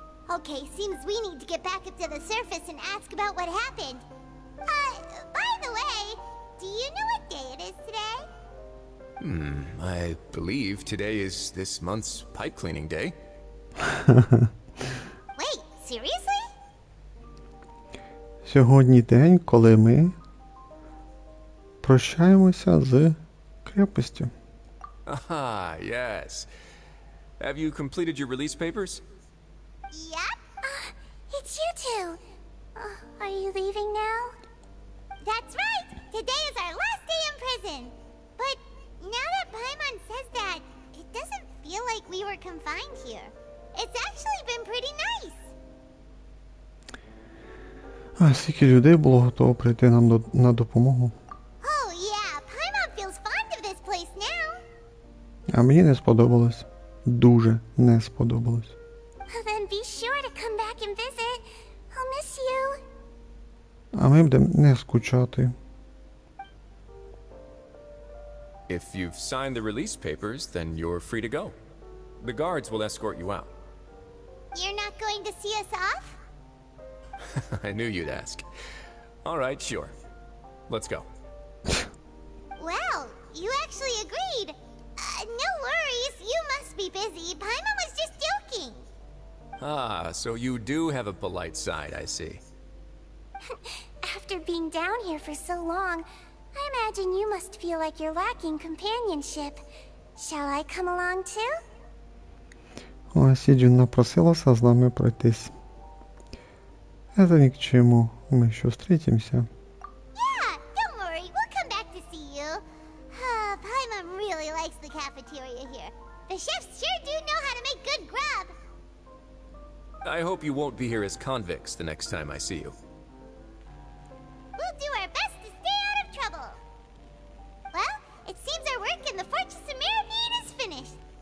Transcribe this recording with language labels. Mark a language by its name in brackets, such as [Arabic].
[English] Okay, seems we need to get back up to the surface and ask about what happened. By the way, do you know what day it is today? I believe today is this month's pipe cleaning day. Wait, seriously? [Ukrainian] Сьогодні день, коли ми прощаємося з крепостю. [English] Ah, yes. Have you completed your release papers? Yep. It's you two. Are you leaving now? That's right! Today is our last day in prison! But now that Paimon says that, it doesn't feel like we were confined here. It's actually been pretty nice! [Ukrainian] А скільки людей було готово прийти нам на допомогу. [English] Oh yeah, Paimon feels fond of this place now! [Ukrainian] А мені не сподобалось. Дуже не сподобалось. [English] Then be sure to come back and visit. I'll miss you. [Ukrainian] А ми будемо не скучати. [English] If you've signed the release papers, then you're free to go. The guards will escort you out. You're not going to see us off? I knew you'd ask. All right, sure. Let's go. Well, you actually agreed. No worries, you must be busy. Paimon was just joking. Ah, so you do have a polite side, I see. After being down here for so long, I imagine you must feel like you're lacking companionship. Shall I come along too? [Ukrainian] О, Сіджін напросилася з нами пройтись. [Russian] Это ни к чему, мы еще встретимся. [English] Yeah, don't worry, we'll come back to see you. Paimon really likes the cafeteria here. The chefs sure do know how to make good grub. I hope you won't be here as convicts the next time I see you. We'll do our best to stay out of trouble. Well, it seems our work in the Fortress of Mirapede is finished.